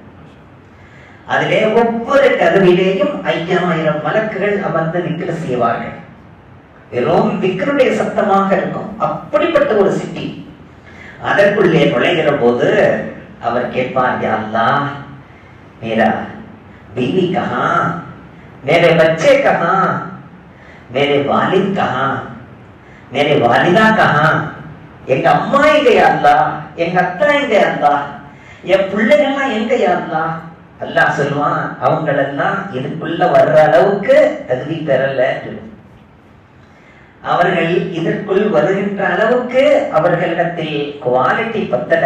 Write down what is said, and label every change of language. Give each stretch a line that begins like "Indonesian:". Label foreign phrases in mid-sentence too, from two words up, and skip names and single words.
Tamil: அதிலே ஒவ்வொரு கதவிலேயும் 5000 மலக்குகள் அமர்ந்து விக்ரு செய்வார்கள். வெறும் விக்ருடைய சத்தமாக இருக்கும். அப்படிப்பட்ட ஒரு சிட்டி. அதற்குள்ளே நுழைகிற போது அவர் கேட்பார்,
Arabic: يا الله,
Urdu: میرا بیوی کہاں، میرے بچے کہاں، میرے والد کہاں، میرے والدہ کہاں,
Tamil: எங்க அம்மா எங்க
Arabic: يا الله,
Tamil: எங்க அத்தா எங்க
Arabic: يا الله,
Tamil: என் பிள்ளைகள்லாம் எங்க
Arabic: يا الله?
Tamil: அல்லாஹ் சொல்லுவான், அவங்களெல்லாம் இதுக்குள்ள வர்ற அளவுக்கு தகுதி பெறல. அவர்கள் இதற்குள் வருகின்ற அளவுக்கு அவர்களிடத்தில் குவாலிட்டி பத்தல.